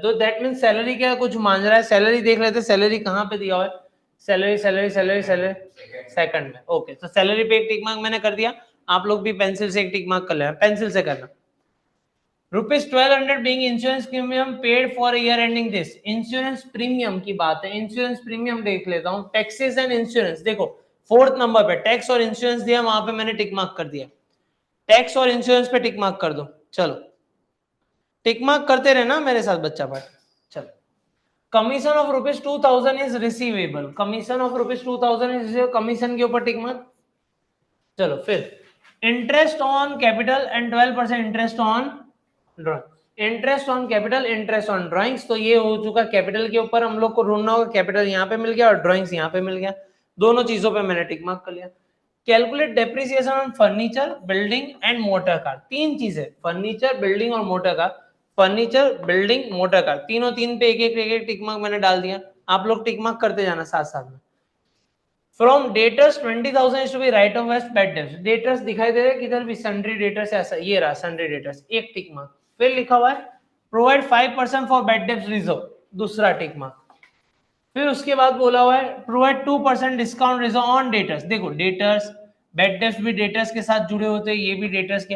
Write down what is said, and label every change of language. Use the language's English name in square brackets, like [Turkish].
[Hindi] तो [English] that mean [Hindi] salary क्या कुछ मान रहा है? सैलरी देख लेते, सैलरी कहाँ पे दिया हुआ है? Salary salary salary salary second में। ओके, तो सैलरी पे एक टिक मार्क मैंने कर दिया। आप लोग भी पेंसिल से एक टिक मार्क कर लेना, पेंसिल से करना। [English] ₹1200 being insurance premium paid for year ending this। [Hindi] Insurance premium की बात है, इंश्योरेंस प्रीमियम देख लेता हूं। टैक्सेस एंड इंश्योरेंस, देखो 4th नंबर पे टैक्स और इंश्योरेंस दिया, वहां पे मैंने टिक मार्क कर दिया। टैक्स और इंश्योरेंस पे टिक मार्क कर दो। चलो टिक मार्क करते रहना मेरे साथ बच्चा पाठ। [English] चलो, commission of ₹2000 is receivable. Commission of ₹2000 is, commission के ऊपर टिक मार्क। चलो फिर interest on capital and 12% interest on drawing. [Hindi] Interest on capital, interest on drawings, तो ये हो चुका कैपिटल के ऊपर हम लोग को ढूंढना होगा। कैपिटल यहाँ पे मिल गया और ड्रॉइंग्स यहाँ पे मिल गया, दोनों चीजों पे मैंने टिक मार्क कर लिया। [English] Calculate depreciation on furniture, building and motor car. [Hindi] तीन चीजें, फर्नीचर, बिल्डिंग और motor car. Furniture, building, motor car, तीनों तीन पे एक एक टिक मार्क मैंने डाल दिया। आप लोग टिक मार्क करते जाना साथ साथ में। [English] From debtors 20,000 is to be right of as bad debts। [Hindi] Debtors दिखाई दे रहे किधर भी? सन्ड्री डेटर्स, ऐसा ये रहा सन्ड्री डेटर्स, एक टिक मार्क। फिर लिखा हुआ है [English] provide 5% for bad debts reserve, [Hindi] दूसरा टिक मार्क। फिर उसके बाद बोला हुआ है [English] Provide 2% discount reserve on debtors. [Hindi] देखो डेटर्स, बैड डेब्ट्स भी डेटर्स के साथ जुड़े होते हैं, ये भी डेटर्स के।